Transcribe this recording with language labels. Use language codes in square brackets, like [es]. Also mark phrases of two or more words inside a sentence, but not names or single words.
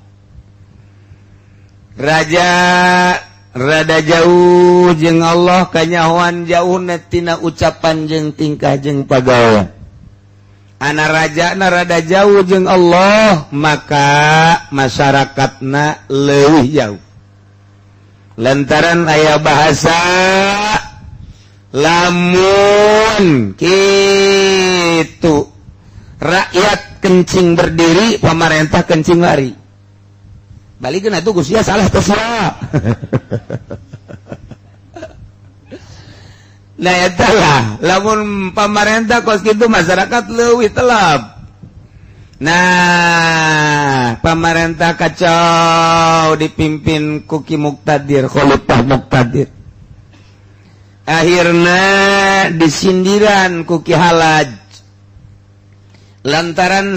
[su] rada jauh jeung Allah kanyahoan jauh tina ucapan jeung tingkah jeung pagawean ana rajana rada jauh jeung Allah maka masyarakatna leuwih jauh lantaran aya bahasa lamun kitu [id] rakyat kencing berdiri pemerintah kencing lari [su] balikeun atuh Gusti salah terserah. Nah eta lah lamun pemerintah kos kitu masyarakat leuwih telap. Nah pemerintah kacau dipimpin ku Ki Muqtadir Khalifah Muqtadir akhirna disindiran ku Ki Halaj lantaran